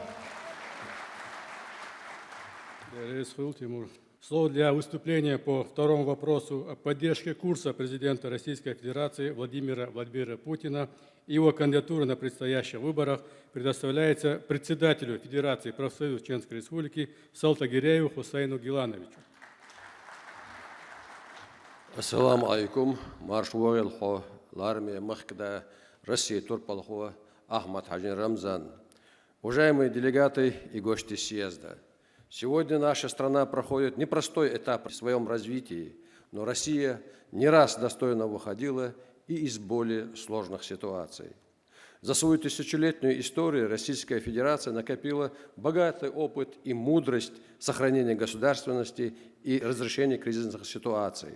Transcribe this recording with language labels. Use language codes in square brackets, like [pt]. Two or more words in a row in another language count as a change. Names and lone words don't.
[ru] Слово для выступления по второму вопросу о поддержке курса президента Российской Федерации Владимира Владимировича Путина и его кандидатуры на предстоящих выборах предоставляется председателю Федерации профсоюзов Чеченской Республики Салтагиряеву Хусейну Гилановичу. [ar] السلام عليكم. [ce] Марш Уойлхо, Лармия Махкда, Россия Турпалхо, Ахмад Хаджин Рамзан. [ru] Уважаемые делегаты и гости съезда, сегодня наша страна проходит непростой этап в своем развитии, но Россия не раз достойно выходила и из более сложных ситуаций. За свою тысячелетнюю историю Российская Федерация накопила богатый опыт и мудрость сохранения государственности и разрешения кризисных ситуаций.